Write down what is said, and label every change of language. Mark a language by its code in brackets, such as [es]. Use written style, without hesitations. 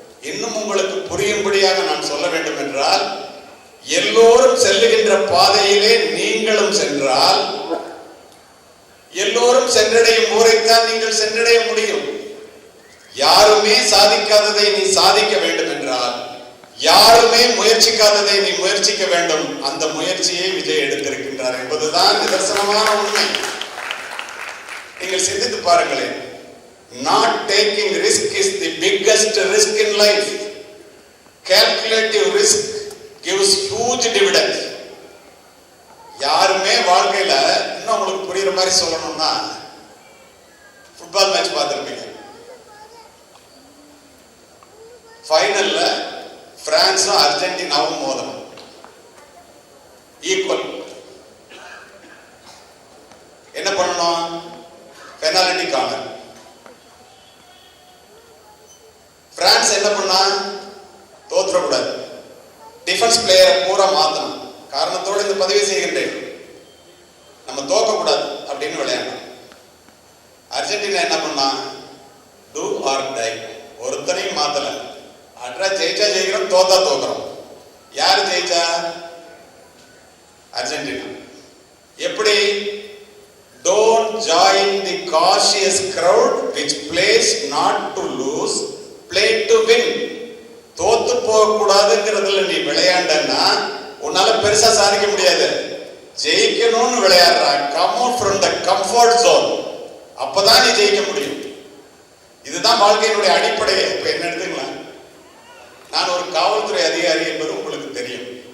[ta] இன்னும் உங்களுக்கு புரியும்படியாக நான் சொல்ல வேண்டும் என்றால், எல்லோரும் செல்லுகின்ற பாதையிலே நீங்களும் சென்றால் எல்லோரும் சென்றடையும் ஊரைத்தான் நீங்கள் சென்றடைய முடியும். யாருமே சாதிக்காததை நீ சாதிக்க வேண்டும் என்றால், யாருமே முயற்சிக்காததை நீ முயற்சிக்க வேண்டும். அந்த முயற்சியை விஜய் எடுத்திருக்கின்றார் என்பதுதான் நிதர்சனமான உண்மை. நீங்கள் சிந்தித்து பாருங்களேன். [en] Not taking risk is the biggest risk in life. Calculative risk gives huge dividends. [ta] யாருமே வாழ்க்கையில, இன்னும் உங்களுக்கு புரியுற மாதிரி சொல்லணும்னா, ஃபுட்பால் மேட்ச் பார்த்திருப்பீங்க. ஃபைனல்ல பிரான்ஸும் அர்ஜென்டினாவும் மோதணும், ஈக்குவல். என்ன பண்ணணும்? Penalty corner. பிரான்ஸ் என்ன பண்ணா, தோத்துறக்கூடாது, டிஃபென்ஸ் பிளேயரை பூரா மாத்தணும், காரணத்தோடு இந்த பதிவை செய்கின்றேன், நம்ம தோக்க கூடாது அப்படின்னு விளையாடணும். அர்ஜென்டினா என்ன பண்ணா, [en] do or die, [ta] ஒருத்தனையும் மாத்தல, அட்ரா ஜெயிச்சா ஜெயிக்கிறோம், தோத்தா தோக்குறோம். யார் ஜெயிச்சா? அர்ஜென்டினா. எப்படி? [en] Don't join the cautious crowd which plays not to lose, play to win. [ta] தோத்து போக கூடாதுங்கிறதுல நீ விளையாண்டன்னா உன்னால பெருசா சாதிக்க முடியாது. ஜெயிக்கணும்னு விளையாடுறா, [en] come out from the comfort zone, [ta] அப்பதான் நீ ஜெயிக்க முடியும். இதுதான் வாழ்க்கையினுடைய அடிப்படை. இப்ப என்ன எடுத்துக்கலாம், நான் ஒரு காவல்துறை அதிகாரி என்பது உங்களுக்கு தெரியும்.